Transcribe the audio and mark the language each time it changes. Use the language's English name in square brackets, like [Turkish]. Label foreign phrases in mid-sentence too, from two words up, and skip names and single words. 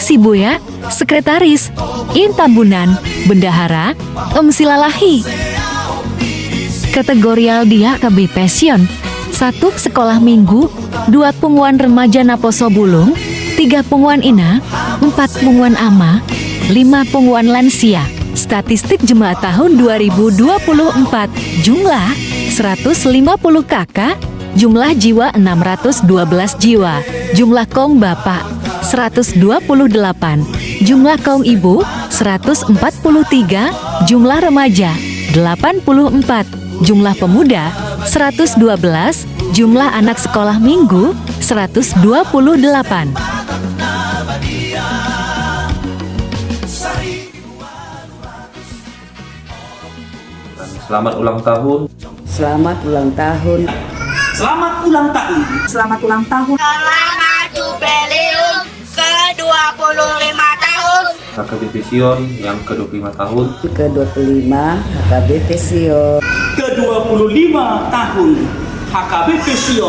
[Indonesian] Sibuya, Sekretaris, In Tambunan, Bendahara, Silalahi. Kategorial dia KBP Sion. 1. Sekolah Minggu, 2. Punguan Remaja Naposo Bulung, 3. Punguan Ina, 4. Punguan Ama, 5. Punguan Lansia. Statistik jemaat tahun 2024, jumlah 150 kakak, jumlah jiwa 612 jiwa, jumlah kaum bapak 128, jumlah kaum ibu 143, jumlah remaja 84, jumlah pemuda 112, jumlah anak sekolah minggu 128. Selamat ulang tahun. Selamat ulang tahun. Selamat ulang tahun. Selamat ulang tahun. Selamat jubileum ke-25 tahun. HKBP Sion yang ke-25 tahun. Ke-25 HKBP Sion. Ke-25 tahun HKBP Sion.